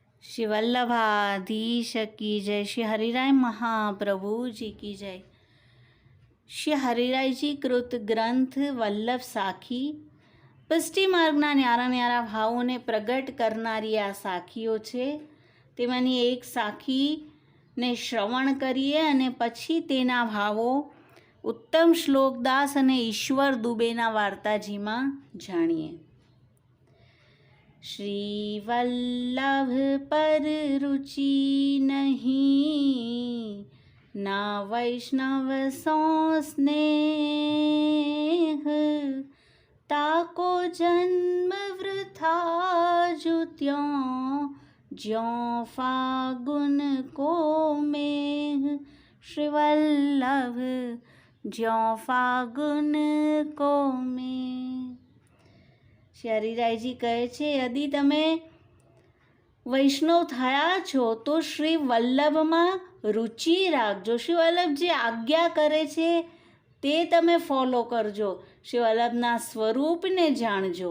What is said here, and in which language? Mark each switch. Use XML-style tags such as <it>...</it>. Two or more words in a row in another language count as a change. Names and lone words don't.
<hi>श्री वल्लभाधीश की जय। श्री हरिराय महाप्रभु जी की जय।</hi> <gu>श्री हरिराय जी કૃત ગ્રંથ વલ્લભ સાખી પુષ્ટિ માર્ગના ન્યારા ન્યારા ભાવોને પ્રગટ કરનારી આ સાખીઓ છે. તેમાંની એક સાખીને શ્રવણ કરીએ અને પછી તેના ભાવો ઉત્તમ શ્લોકદાસ અને ઈશ્વર દુબેના વાર્તાજીમાં જાણીએ.</gu> <bra>श्री वल्लभ पर रुचि नहीं, ना वैष्णव सो स्नेह, ताको जन्म वृथा जुत्यों, ज्यों फागुन को मेघ. श्री वल्लभ ज्यों फागुन को मेघ.</bra> <gu>શ્રી હરિરાયજી કહે છે, યદિ તમે વૈષ્ણવ થયા છો તો શ્રી વલ્લભમાં રુચિ રાખજો. શ્રી વલ્લભ જે આજ્ઞા કરે છે તે તમે ફોલો કરજો. શ્રી વલ્લભના સ્વરૂપને જાણજો.</gu>